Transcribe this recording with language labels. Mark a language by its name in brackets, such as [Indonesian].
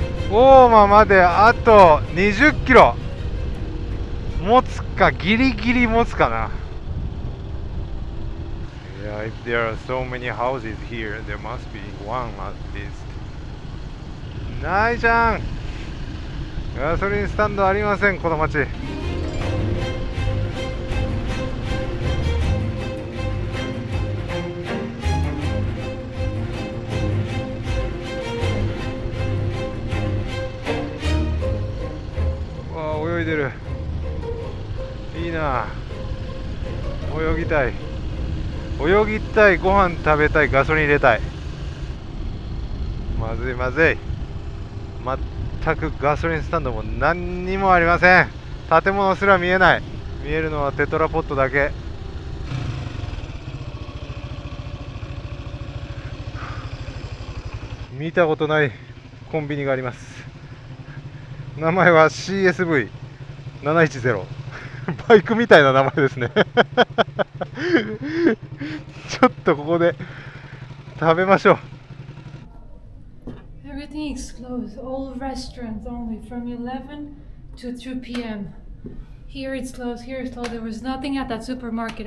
[Japanese] 大間まであと20キロ持つか、ギリギリ持つかな。 [English] Yeah, if there are so many houses here, there must be one at least. [Japanese] ないじゃん。ガソリンスタンドありません、この町。泳いでる。いいな、泳ぎたい。泳ぎたい、ご飯食べたい、ガソリン入れたい。まずいまずい。全くガソリンスタンドも何にもありません。建物すら見えない。見えるのはテトラポットだけ。見たことないコンビニがあります。名前は CSV710 バイクみたいな名前ですねちょっとここで食べましょう。 [English] Everything is closed. All restaurants only from 11 to 2 p.m. Here it's closed. Here it's closed. There was nothing at that supermarket.